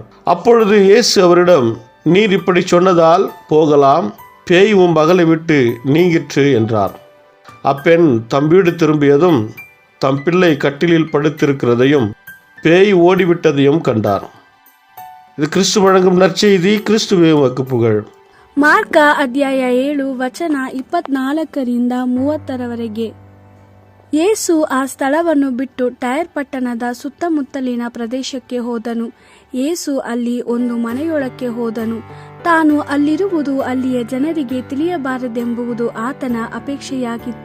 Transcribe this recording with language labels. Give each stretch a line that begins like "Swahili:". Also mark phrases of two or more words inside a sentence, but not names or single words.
Tamil: அப்பொழுது இயேசு அவரிடம், நீர் இப்படி சொன்னதால் போகலாம், பேய் உம் மகளை விட்டு நீங்கிற்று என்றார். அப்பெண் தம் வீடு திரும்பியதும் தம் பிள்ளை கட்டிலில் படுத்திருக்கிறதையும் பேய் ஓடிவிட்டதையும் கண்டார். இது கிறிஸ்து வழங்கும் நற்செய்தி. கிறிஸ்துவே உமக்கு புகழ்.
Kannada: ಮಾರ್ಕ ಅಧ್ಯಾಯ 7 ವಚನ 24ರಿಂದ 30ರವರೆಗೆ. ಯೇಸು ಆ ಸ್ಥಳವನ್ನು ಬಿಟ್ಟು ಟೈರ್ ಪಟ್ಟಣದ ಸುತ್ತಮುತ್ತಲಿನ ಪ್ರದೇಶಕ್ಕೆ ಹೋದನು. ಯೇಸು ಅಲ್ಲಿ ಒಂದು ಮನೆಯೊಳಕ್ಕೆ ಹೋದನು. ತಾನು ಅಲ್ಲಿರುವುದು ಅಲ್ಲಿಯ ಜನರಿಗೆ ತಿಳಿಯಬಾರದೆಂಬುದು ಆತನ ಅಪೇಕ್ಷೆಯಾಗಿತ್ತು.